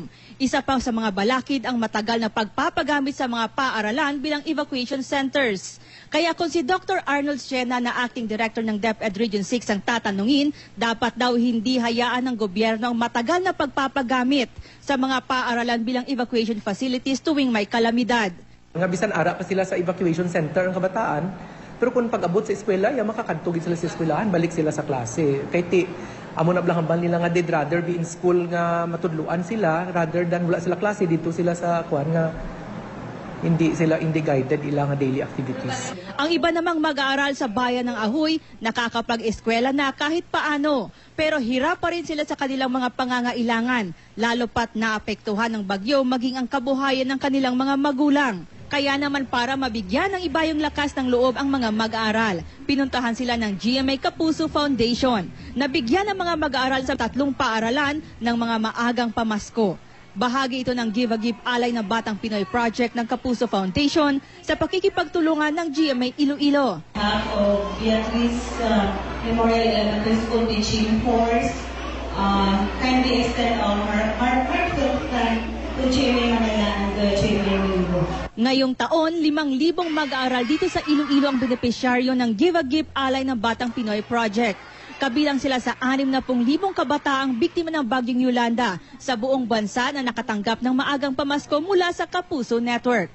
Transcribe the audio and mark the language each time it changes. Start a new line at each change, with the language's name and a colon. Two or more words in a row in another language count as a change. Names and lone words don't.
Filipino: Isa pa sa mga balakid ang matagal na pagpapagamit sa mga paaralan bilang
English: evacuation centers.
Filipino: Kaya kung si Dr. Arnold Siena na
English: acting director
Filipino: ng DepEd Region 6 ang tatanungin, dapat daw hindi hayaan ng gobyerno ang matagal na pagpapagamit sa mga paaralan bilang
English: evacuation facilities
Filipino: tuwing may kalamidad.
Hiligaynon: Nga bisan ara pa sila sa
English: evacuation center
Hiligaynon: ang kabataan, pero kung pag-abot sa eskwela, makakadtugid sila sa eskwelahan, balik sila sa klase. Kay ti, amo na blang nila nga
English: they'd rather be in school
Hiligaynon: nga matudluan sila
English: rather than
Hiligaynon: wala sila klase dito sila sa kuan nga hindi guided ilang
English: daily activities.
Filipino: Ang iba namang mag-aaral sa bayan ng Ahoy, nakakapag-eskwela na kahit paano, pero hirap pa rin sila sa kanilang mga pangangailangan, lalo pat naapektuhan ng bagyo maging ang kabuhayan ng kanilang mga magulang. Kaya naman para mabigyan ng iba yung lakas ng loob ang mga mag-aaral, pinuntahan sila ng GMA Kapuso Foundation. Nabigyan ng mga mag-aaral sa 3 paaralan ng mga maagang pamasko. Bahagi ito ng Give a Gift Alay na Batang Pinoy Project ng Kapuso Foundation sa pakikipagtulungan ng GMA Iloilo.
English: Of Beatrice Memorial Elementary School Teaching Force, kindly extend our heartfelt thanks to GMA Manila and the GMA Iloilo.
Filipino: Ngayong taon, 5,000 mag-aaral dito sa Iloilo ang benepisyaryo ng Give a Gift Alay na Batang Pinoy Project. Kabilang sila sa 60,000 kabataang biktima ng Bagyong Yolanda sa buong bansa na nakatanggap ng maagang pamasko mula sa Kapuso Network.